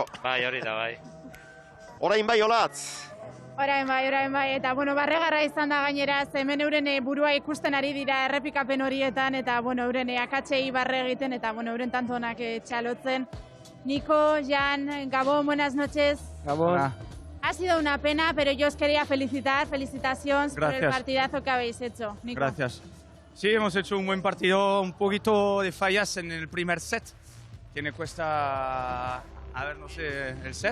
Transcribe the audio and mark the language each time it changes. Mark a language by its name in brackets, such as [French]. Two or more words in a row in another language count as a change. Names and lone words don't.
[Basque] Bai, hori da, bai. Orain bai, Olatz. Orain bai, eta barregarra izan da gainera, hemen euren burua ikusten ari dira errepikapen horietan, eta euren akatsei barre egiten, eta euren tantonak txalotzen. Nico, Jan, Gabón, [Spanish] buenas noches. [Basque] Gabón. [Spanish] Ha sido una pena, pero yo os quería felicitaciones por el partidazo que habéis hecho. Nico. Gracias. Sí, hemos hecho un buen partido, un poquito de fallas en el primer set, que me cuesta, el set.